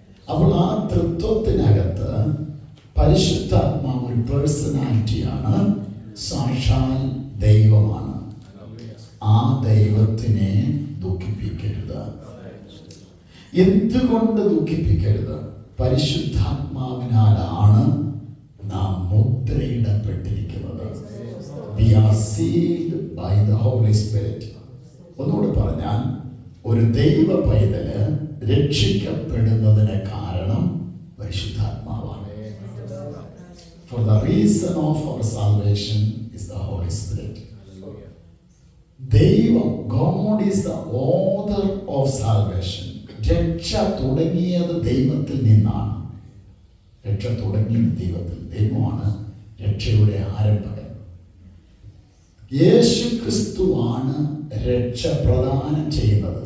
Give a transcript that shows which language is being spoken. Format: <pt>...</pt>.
<ml>അപ്പോൾ ആ തൃത്വത്തിനകത്ത് പരിശുദ്ധാത്മാവ് ഒരു പേഴ്സണാലിറ്റിയാണ്, സാക്ഷാൽ ദൈവമാണ്. ആ ദൈവത്തിനെ ദുഃഖിപ്പിക്കരുത്. എന്തുകൊണ്ട് ദുഃഖിപ്പിക്കരുത്? പരിശുദ്ധാത്മാവിനാലാണ് നാം മുദ്രയിടപ്പെട്ടിരിക്കുന്നത്.</ml> <en>We are sealed by the Holy Spirit.</en> <ml>ഒന്നുകൂടെ പറഞ്ഞാൽ, ഒരു ദൈവ പൈതല് രക്ഷിക്കപ്പെടുന്നതിന് കാരണം പരിശുദ്ധാത്മാവാണ്.</ml> <en>For the reason of our salvation is the Holy Spirit. ദൈവം, God is the author of salvation.</en> <ml>രക്ഷ തുടങ്ങിയത് ദൈവത്തിൽ നിന്നാണ്. രക്ഷ തുടങ്ങിയത് ദൈവത്തിൽ. ദൈവമാണ് രക്ഷയുടെ ആരംഭകൻ. യേശു ക്രിസ്തുവാണ് രക്ഷ പ്രദാനം ചെയ്യുന്നത്.</ml>